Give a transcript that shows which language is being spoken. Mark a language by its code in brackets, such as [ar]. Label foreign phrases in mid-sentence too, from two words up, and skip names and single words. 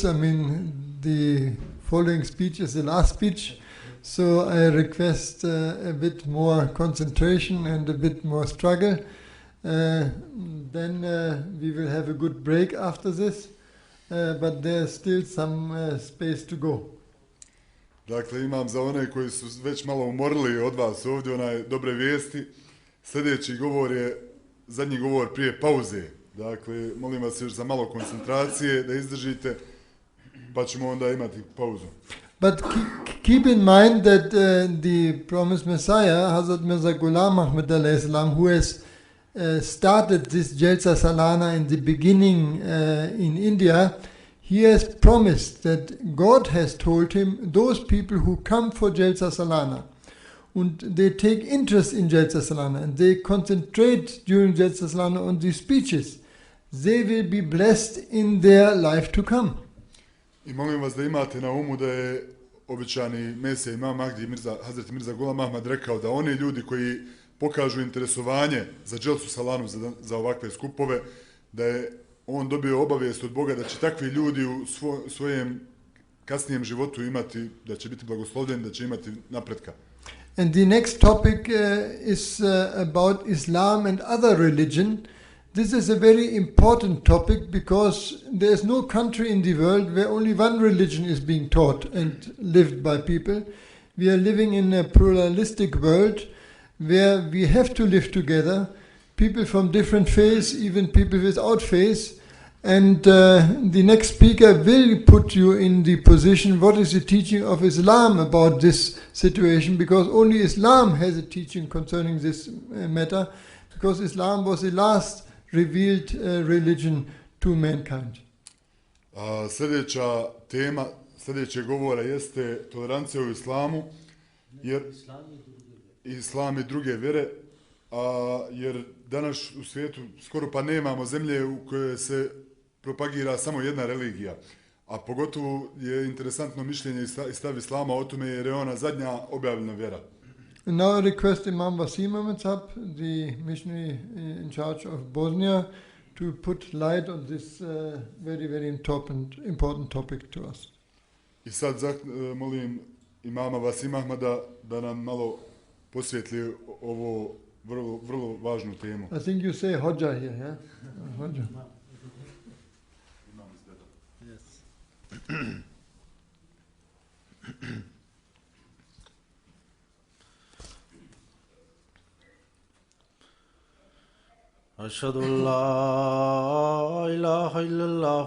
[en] I mean, the following speech is the last speech, so I request a bit more concentration and a bit more struggle. Then we will have a good break after this, but there's still some space to go. [bs] Dakle, imam za one koji su već malo umorili od vas ovdje dobre vijesti. Sljedeći govor je zadnji govor prije pauze. Dakle, molim vas još za malo koncentracije da izdržite, pa ćemo onda imati pauzu. [en] But keep in mind that the promised Messiah, Hazrat Mirza Ghulam Ahmad [ar] عليه السلام, [en] who has started this Jalsa Salana in the beginning in India, he has promised that God has told him, those people who come for Jalsa Salana and they take interest in Jalsa Salana and they concentrate during Jalsa Salana on these speeches, they will be blessed in their life to come. [bs] I molim vas da imate na umu da je običani Mesija Imam Mahdi Hazreti Mirza Ghulam Ahmad rekao da oni ljudi koji pokažu interesovanje za Jalsu Salanu, za ovakve skupove, da je on dobio obavijest od Boga da će takvi ljudi u svojem kasnijem životu imati, da će biti blagoslovljeni, da će imati napretka. [en] And the next topic is about Islam and other religion. This is a very important topic because there is no country in the world where only one religion is being taught and lived by people. We are living in a pluralistic world where we have to live together, people from different faiths, even people without faith. And the next speaker will put you in the position, what is the teaching of Islam about this situation, because only Islam has a teaching concerning this matter, because Islam was the last revealed religion to mankind. [bs] Sljedeća tema, sljedećeg govora jeste tolerancija u islamu, jer islam i druge vjere, jer danas u svijetu skoro pa nemamo zemlje u kojoj se propagira samo jedna religija, a pogotovo je interesantno mišljenje i stav islama o tome jer je ona zadnja objavljena vjera. [en] And now I request Imam Wasim Ahmad Sahab, the missionary in charge of Bosnia, to put light on this very, very important topic to us. [bs] I sad molim imama Wasim Ahmada da nam malo posvijetli ovo vrlo važnu temu. I think you say Hođa here, yeah? [en] Hođa. [ar] أشهد أن لا إله إلا الله